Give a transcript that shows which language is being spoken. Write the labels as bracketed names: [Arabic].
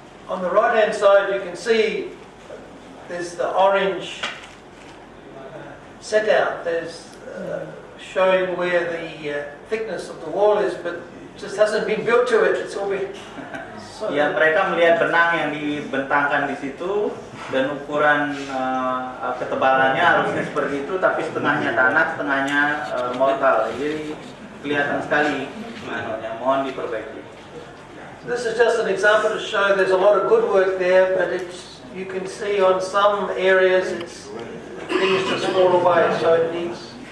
[English] On the right hand side you can see there's the orange set out. There's showing where the thickness of the wall is, but it just hasn't been built to it. It's all been [Indonesian] Ya, mereka melihat benang yang dibentangkan di situ dan ukuran ketebalannya harusnya seperti itu, tapi setengahnya tanah, setengahnya mortal. Jadi kelihatan sekali. Mohon diperbaiki. [English] This is just an example to show there's a lot of good work there, but you can see on some areas things just fall away, so it needs.